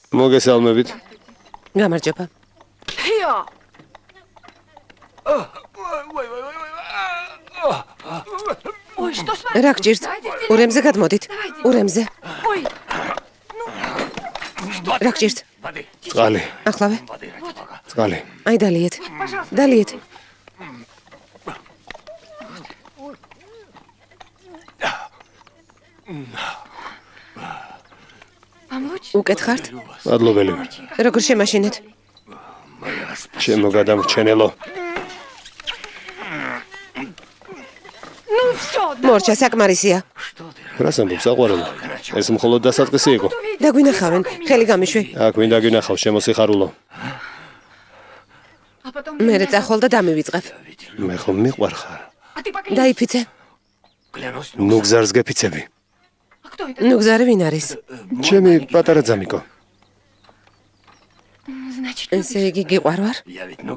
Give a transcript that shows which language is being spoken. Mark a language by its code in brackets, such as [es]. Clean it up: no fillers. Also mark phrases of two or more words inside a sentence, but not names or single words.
[ka] მოგესალმებით. გამარჯობა. [ru] Хио! Ой, что с вами? [ka] რა გჭირთ? ურემზე გადმოდით. ურემზე. [ru] Ой, [ka] რა გჭირთ? [ru] Воды. [ka] წყალი, ახლავე. [ru] Воды ради бога. [ka] წყალი. აი დალიეთ. დალიეთ. [ru] вам лучше? [ka] უკეთ ხართ? მადლობელი ვარ. როგორ შემაშინეთ? ჩემო გადამრჩენელო. [ru] Ну все, [ka] მორჩა საკმარისია. რას ამბობ საყვარელო? ეს მხოლოდ დასაწყისი იყო. დაგვინახავენ, ხელი გამიშვი. აქ ვინდა გინახავ შემოსიხარულო. [ru] а потом... [ka] მერე წახვალ და დამივიწყებ. მე ხომ მიყვარ ხარ. [ru] А ты поклянись. [ka] დაიფიცე. [ru] Клянусь, [ka] ნუ გზარს გეფიცები. [ru] А кто это? [ka] ნუ გზარი ვინ არის? ჩემი პატარა ძამიკო. [ru] Значит, [ka] ესე იგი გიყვარვარ? [ru] я ведь ну